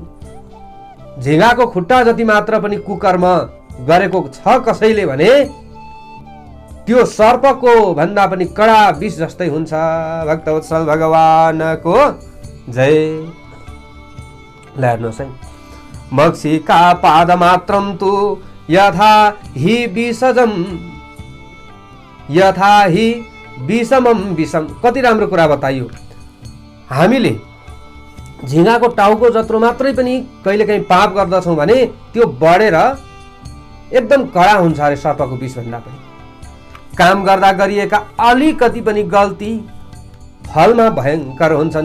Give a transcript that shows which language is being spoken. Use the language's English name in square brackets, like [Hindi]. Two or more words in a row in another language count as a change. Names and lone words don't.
[Nepali] झिँगाको खुट्टा जति मात्र पनि कुकर्म गरेको छ कसैले भने त्यो सर्पको भन्दा पनि कडा विष जस्तै हुन्छ। भक्तवत्सल भगवानको जय। हेर्नुहोस् है, [Sanskrit] मक्षिका पादमात्रं तु यथा हि विषजम यथा हि विषमम विषम। [Nepali] कति राम्रो कुरा बताइयो। हामीले झिँगाको टाउको जत्रो मात्रै पनि कहिलेकाहीँ पाप गर्दछौँ भने त्यो बढेर एकदम कडा हुन्छ अरे सर्पको विषभन्दा पनि। काम गर्दा गरिएका अलिकति पनि गल्ती फलमा भयङ्कर हुन्छन्।